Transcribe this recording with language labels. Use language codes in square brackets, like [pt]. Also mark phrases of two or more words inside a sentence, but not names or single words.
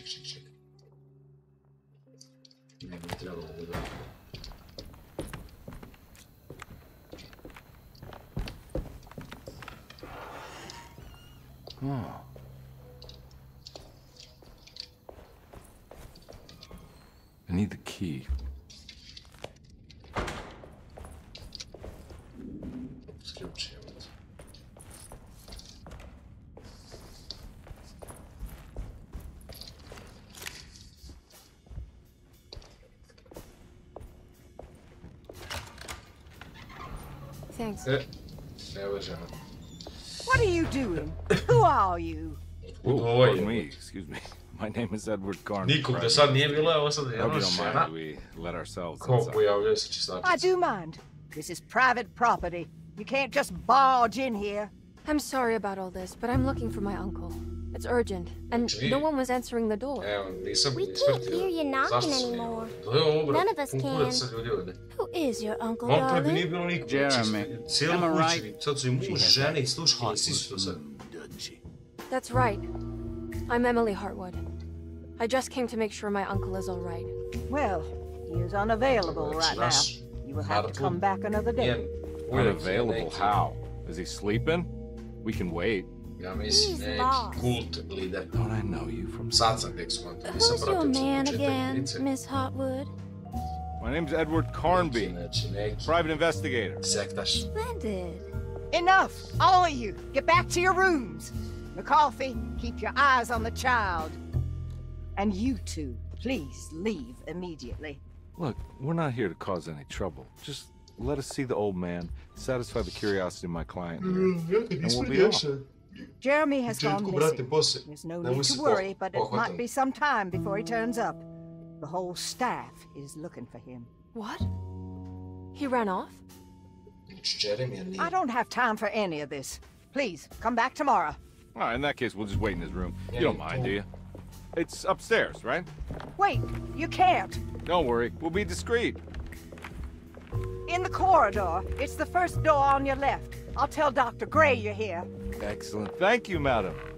[bs] Ne bi trebalo ovo da... Oh. [en] I need the key. [bs] Sključi, evo. [en] Thanks. [bs] Evo je žena. [en] What are you doing? Who are you? Oh, pardon me, excuse me. My name is Edward Carnby. [bs] Nikog do sad nije bilo, evo sad je [en] Hope [bs] ono [en] you don't mind [bs] žena. [en] we let ourselves [bs] Ko [en] inside. [bs] pojavljuje se [en] I [bs] čistačica. [en] do mind. This is private property. You can't just barge in here. I'm sorry about all this, but I'm looking for my uncle. It's urgent, and no one was answering the door. [bs] Evo, nisam [en] We can't [bs] ispratio. [en] hear you knocking [bs] Zašto se nije? [en] anymore. [bs] To je ovo, [en] None of us [bs] konkurencija [en] can. [bs] sad ljudi ovdje. [en] Who is your uncle, [bs] Malo pre bi [en] darling? [bs] nije bilo nikog. [en] Jeremy, [bs] Cijelo [en] am I [bs] kući, [en] right? [bs] sad su i muž, žene i sluškinje, svi su to sad. [en] That's right. I'm Emily Hartwood. I just came to make sure my uncle is all right. Well, he is unavailable right now. You will have to come back another day. Unavailable? How? Is he sleeping? We can wait. [bs] Ja mislim, [en] He's [bs] neki [en] lost. [bs] kult lider. [en] Don't I know you from... [bs] Sad sam tek skonto, nisam [en] Who's your [bs] pratio [en] man [bs] početak [en] again, [bs] igrice. [en] Miss Hotwood? My name's Edward Carnby, [bs] Znači, neki [en] private investigator. [bs] sektaš. [en] Splendid. Enough, all of you. Get back to your rooms. McCarthy, keep your eyes on the child. And you two, please leave immediately. Look, we're not here to cause any trouble. Just let us see the old man, satisfy the curiosity of my client here, and we'll be off. Jeremy has gone missing. [bs] poslije. [en] There's no [bs] Nemoj [en] need [bs] se [en] to worry, but it [bs] pohvatam. [en] might be some time before he turns up. The whole staff is looking for him. What? He ran off? [bs] Znači, Jeremy nije. [en] I don't have time for any of this. Please, come back tomorrow. All right, in that case, we'll just wait in his room. You don't mind, do you? It's upstairs, right? Wait, you can't. Don't worry, we'll be discreet. In the corridor. It's the first door on your left. I'll tell Dr. Gray you're here. Excellent. Thank you, madam.